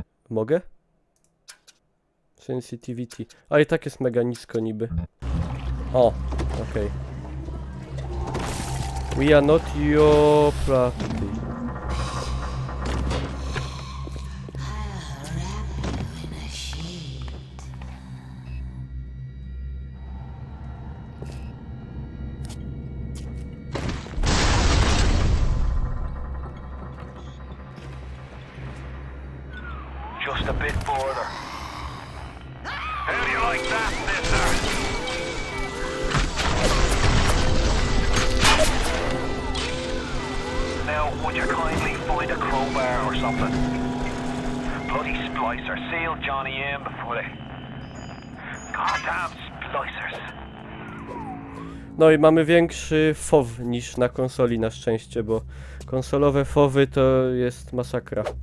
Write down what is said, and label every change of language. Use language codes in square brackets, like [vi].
[pl] Mogę? Sensitivity. A i tak jest mega nisko niby. O, okej. [en] We are not your property. Just a bit further. How do you like that, mister? Now, would you kindly find a crowbar or something? Bloody splicer. Seal Johnny in before they... Goddamn splicers. [pl] No i mamy większy FOV niż na konsoli na szczęście, bo konsolowe FOVy to jest masakra.